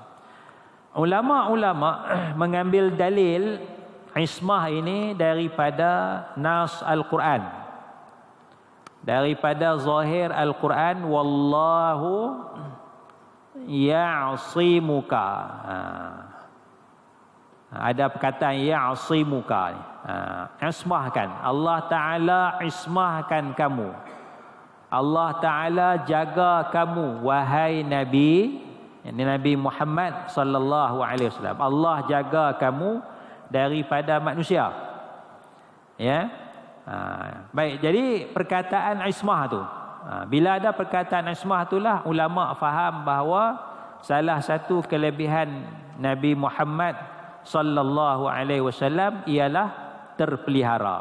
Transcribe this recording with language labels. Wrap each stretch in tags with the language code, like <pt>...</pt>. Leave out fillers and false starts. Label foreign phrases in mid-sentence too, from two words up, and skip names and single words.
<ms>Ulama-ulama mengambil dalil ismah ini daripada nas Al-Quran, daripada zahir Al-Quran,</ms> <ar>والله يعصمك.</ar> <ms>Ada perkataan ya'simuka, ismahkan.</ms> <ar>الله تعالى</ar> <ms>ismahkan kamu.</ms> <ar>الله تعالى</ar> <ms>jaga kamu, wahai Nabi. Ini Nabi Muhammad</ms> <ar>صلى الله عليه وسلم.</ar> <ms>Allah jaga kamu daripada manusia. Ya. Baik, jadi perkataan ismah tu. Bila ada perkataan ismah itulah ulama faham bahawa salah satu kelebihan Nabi Muhammad</ms> <ar>صلى الله عليه وسلم</ar> <ms>ialah terpelihara.</ms>